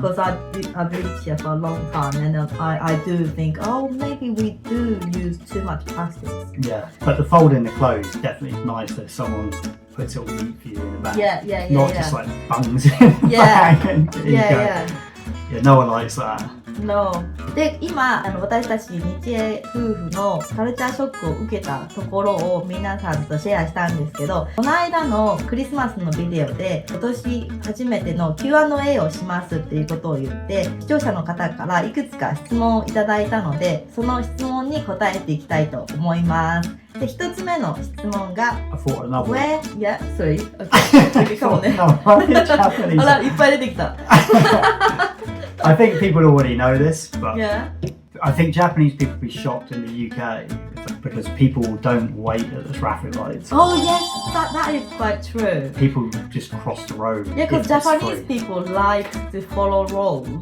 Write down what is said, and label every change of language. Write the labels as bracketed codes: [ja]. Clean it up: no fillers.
[en] because I've lived here for a long time and I do think, oh, maybe we do use too much plastics. Yeah. But the folding the clothes definitely is nice if someone puts it all neat for you in the bag. Yeah. Not just like bungs in the Yeah. bag and there you go. Yeah. Yeah, no one likes that. No. [ja] で、今私たち日英夫婦のカルチャーショックを受けたところを皆さんとシェアしたんですけど、この間のクリスマスのビデオで今年初めての Q&A をしますっていうことを言って、視聴者の方からいくつか質問をいただいたので、その質問に答えていきたいと思います。で、一つ目の質問が [en] I thought another one. Where? Yeah, sorry. Okay. [ja] かもね。 [en] No, Japanese. [ja] あら、いっぱい出てきた。 [en] I think people already know this, but Yeah. I think Japanese people would be shocked in the UK because people don't wait at the traffic lights. Oh yes, that is quite true. People just cross the road. Yeah, because if it's Japanese free. people like to follow rules.